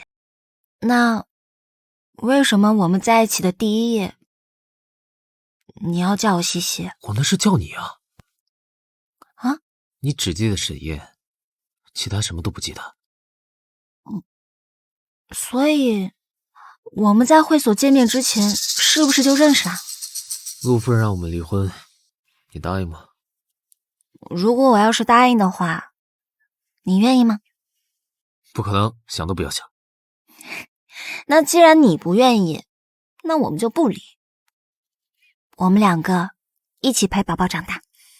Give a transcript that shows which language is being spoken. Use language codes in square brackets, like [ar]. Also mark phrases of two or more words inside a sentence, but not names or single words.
[zh] 那為什麼我們在一起的第一夜，你要叫我西西？我那是叫你啊。啊？你只記得沈燕，其他什麼都不記得。所以我們在會所見面之前是不是就認識啊？陸夫人讓我們離婚，你答應嗎？如果我要是答應的話，你願意嗎？不可能，想都不要想。那既然你不願意，那我們就不離，我們兩個一起陪寶寶長大。